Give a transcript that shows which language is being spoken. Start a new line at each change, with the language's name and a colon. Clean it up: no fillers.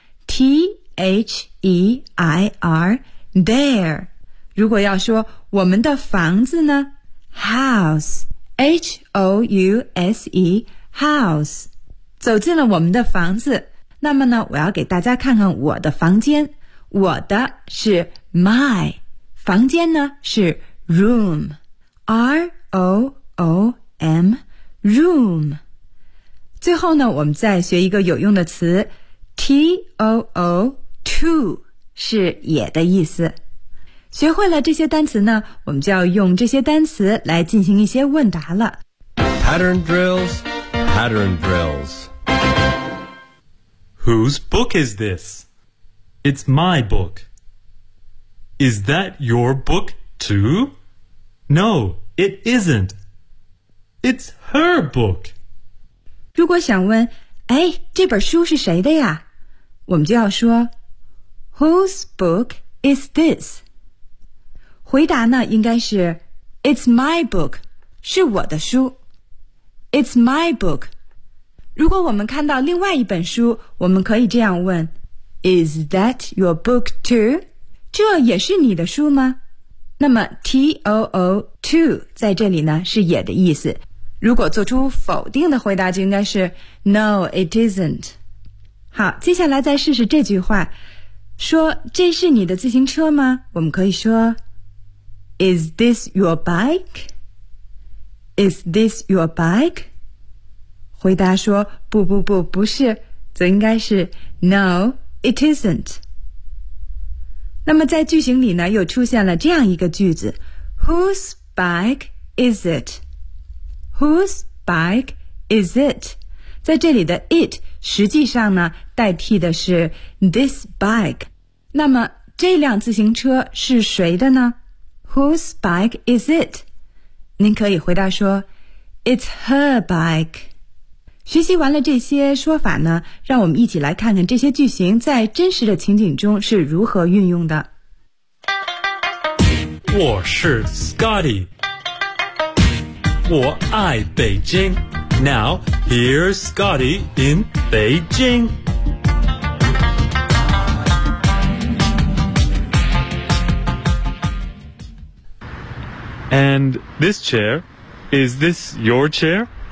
English: T-H-E-I-R, their.
Chinese: 如果要说我们的房子呢 ?house.
English: H-O-U-S-E, house.
Chinese: 走进了我们的房子。那么呢，我要给大家看看我的房间。我的是 my， 房间呢是 room， R O O M， room。最后呢，我们再学一个有用的词， T O O， to 是也的意思。学会了这些单词呢，我们就要用这些单词来进行一些问答了。
English: Pattern drills, pattern drills. Whose book is this? It's my book. Is that your book too? No, it isn't. It's her book.
Chinese: 如果想问，哎，这本书是谁的呀？我们就要说
English: Whose book is this?
Chinese: 回答呢，应该是
English: It's my book.
Chinese: 是我的书。
English: It's my book.
Chinese: 如果我们看到另外一本书，我们可以这样问
English: Is that your book too?
Chinese: 这也是你的书吗？那么 too to 在这里呢是也的意思。如果做出否定的回答就应该是
English: no, it isn't.
Chinese: 好，接下来再试试这句话。说这是你的自行车吗？我们可以说
English: Is this your bike? Is this your bike?
Chinese: 回答说不不不不是，则应该是
English: No, it isn't.
Chinese: 那么在句型里呢又出现了这样一个句子
English: Whose bike is it? Whose bike is it?
Chinese: 在这里的 it 实际上呢代替的是
English: this bike。
Chinese: 那么这辆自行车是谁的呢？
English: Whose bike is it?
Chinese: 您可以回答说
English: It's her bike.
Chinese: 学习完了这些说法呢，让我们一起来看看这些句型在真实的情景中是如何运用的。我是 Scotty， 我爱北京。
English: Now here's Scotty in 北京。 And this chair, is this your chair?